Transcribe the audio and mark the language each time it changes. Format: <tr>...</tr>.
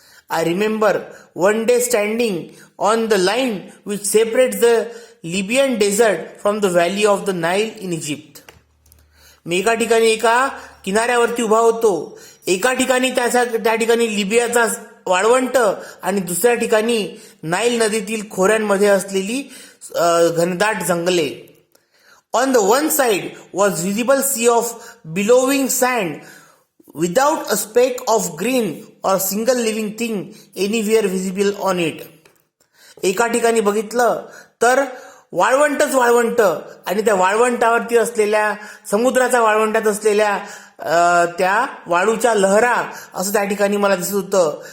<en>I remember one day standing on the line which separate the Libyan desert from the valley of the Nile in Egypt.</en> <mr>मी एका ठिकाणी एका किनाऱ्यावरती उभा होतो. एका ठिकाणी त्या ठिकाणी लिबियाचा वाळवंट आणि दुसऱ्या ठिकाणी नाईल नदीतील खोऱ्यांमध्ये असलेली घनदाट जंगले.</mr> <en>On the one side was visible sea of billowing sand without a speck of green or single living thing anywhere visible on it.</en> <mr>एका ठिकाणी बघितलं तर वाळवंटच वाळवंट आणि त्या वाळवंटावरती असलेल्या समुद्राच्या वाळवंटात असलेल्या त्या वाळूच्या लहरा असं त्या ठिकाणी मला दिसत होतं.</mr>